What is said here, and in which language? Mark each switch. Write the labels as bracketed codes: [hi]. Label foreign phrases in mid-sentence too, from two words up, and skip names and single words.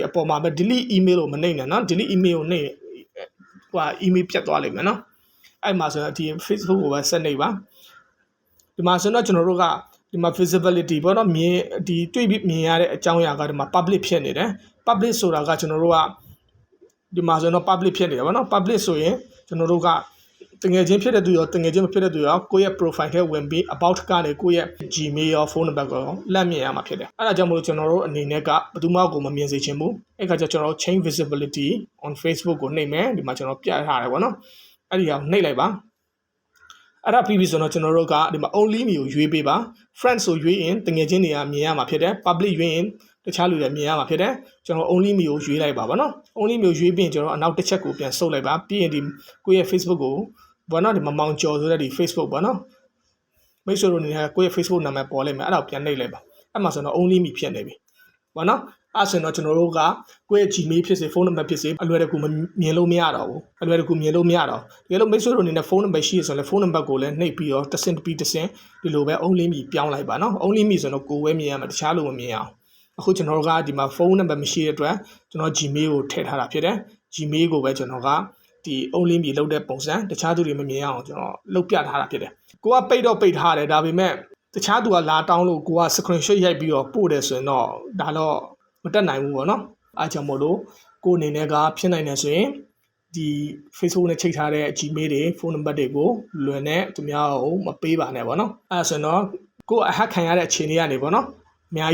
[my] အပေါ်မှာပဲ [en] delete email [my] ကိုမနှိပ်နဲ့နော် [en] delete email [my] ကိုနှိပ်ဟို email ပြတ်သွားလိမ့်မယ်နော်အဲ့မှာဆိုတော့ဒီ Facebook ကိုပဲဆက်နှိပ်ပါဒီမှာဆိုတော့ကျွန်တော်တို့ကဒီမှာ visibility ပေါ့နော်မြင်ဒီတွေ့ပြီးမြင်ရတဲ့အကြောင်းအရာကဒီမှာ public ဖြစ်နေတယ် public ဆိုတာကကျွန်တော်တို့ကဒီမှာဆိုတော့ public ဖြစ်နေတယ်ပေါ့နော် public ဆိုရင်ကျွန်တော်တို့ကတငယ်ချင်းဖြစ်တဲ့သူရောတငယ်ချင်းမဖြစ်တဲ့သူရောကိုယ့်ရဲ့ profile ထဲဝင်ပြီး about ကနေကိုယ့်ရဲ့ Gmail ရော [en] phone number [my] ကိုလက်မြင်ရမှာဖြစ်တယ်အဲ့ဒါကြောင့်မလို့ကျွန်တော်တို့အနေနဲ့ကဘယ်သူမှကို မမြင်စေချင်ဘူးအဲ့ခါကျကျွန်တော်တို့ [en] change visibility on Facebook [my] ကိုနှိပ်မယ်ဒီမှာကျွန်တော်ပြထားတယ်ပေါ့နော်အဲ့ဒီအောင်နှိပ်လိုက်ပါအဲ့ဒါပြီးပြီဆိုတော့ကျွန်တော်တို့ကဒီမှာ [en] only me [my] ကိုရွေးပေးပါ friends ကိုရွေးရင်တငယ်ချင်းတွေကမြင်ရမှာဖြစ်တယ် public ရွေးရင်တခြားလူတွေမြင်ရမှာဖြစ်တယ်ကျွန်တော် [en] only me [my] ကိုရွေးလိုက်ပါဗောနော် [en] only me [my] ကိုရွေးပြီးရင်ကျွန်တော်အနောက်တစ်ချက်ကိုပြန်ဆုပ်လိုက်ပါပြီးရင်ဒီကိုယ့်ရဲ့ Facebook ကိုဘာနော်ဒီမမောင်ကျော်ဆိုတဲ့ဒီ Facebook ပေါ့နော်မိတ်ဆွေတို့အနေနဲ့ကိုယ့်ရဲ့ Facebook နာမည်ပေါ်လိုက်မယ်အဲ့ဒါကိုပြန်နှိပ်လိုက်ပါအဲ့ မှာဆိုတော့ [en] only me [my] ဖြစ်နေပြီဘာနော်အဲ့ဆိုတော့ကျွန်တော်တို့ကကိုယ့်ရဲ့ Gmail ဖြစ်စေ [en] phone number [my] ဖြစ်စေအလွယ်တကူမြင်လို့မရတော့ဘူးအလွယ်တကူမြင်လို့မရတော့တကယ်လို့မိတ်ဆွေတို့အနေနဲ့ [en] phone number [my] ရှိရဆိုရင် [en] phone number [my] ကိုလည်းနှိပ်ပြီးတော့တစ်ဆင့်ဒီလိုပဲ [en] only me [my] ပြောင်းလိုက်ပါနော် [en] only me [my] ဆိုတော့ကိုယ်ပဲမြင်ရမှာတခြားလူမမြင်အောင်အခုကျွန်တော်တို့ကဒီမှာ [en] phone number [my] မရှိ တဲ့အတွက်ကျွန်တော် Gmail ကိုထည့်ထားတာဖြစ်တယ် Gmail ကိုပဲကျွန်တော်ကဒီ [en] only me [my] လောက်တဲ့ပုံစံတခြားသူတွေမမြင်အောင်ကျွန်တော်လုပ်ပြထားတာဖြစ်တယ်ကိုကပိတ်ထားတယ်ဒါပေမဲ့တခြားသူကလာတောင်းလို့ကိုက screenshot ရိုက်ပြီးတော့ပို့တယ်ဆိုရင်တော့ဒါတော့မတက်နိုင်ဘူးပေါ့ နော်အားကြောင့်မို့လို့ကိုအနေနဲ့ကဖြစ်နိုင်တယ်ဆိုရင်ဒီ Facebook နဲ့ချိန်ထားတဲ့ Gmail တွေ [en] phone number [my] တွေကိုလွယ်နဲ့သူများကိုမပေးပါနဲ့ပေါ့နော်အဲ့ဆိုရင်တော့ကိုအဟက်ခံရတဲ့အခြေအနေကနေပေါ့နော်အများ